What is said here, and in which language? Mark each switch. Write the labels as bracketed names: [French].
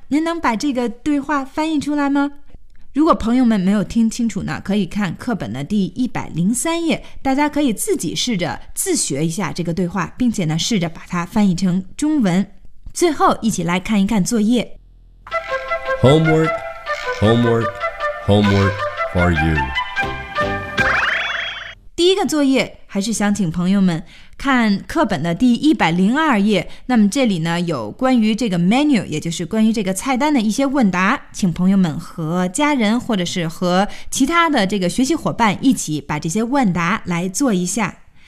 [Chinese] 您能把这个对话翻译出来吗？如果朋友们没有听清楚呢，可以看课本的第103页，大家可以自己试着自学一下这个对话，并且呢试着把它翻译成中文。最后一起来看一看作业。 [English] Homework, homework, homework for you。 [Chinese] 第一个作业还是想请朋友们看课本的第102页，那么这里呢有关于这个 menu， 也就是关于这个菜单的一些问答，请朋友们和家人或者是和其他的这个学习伙伴一起把这些问答来做一下。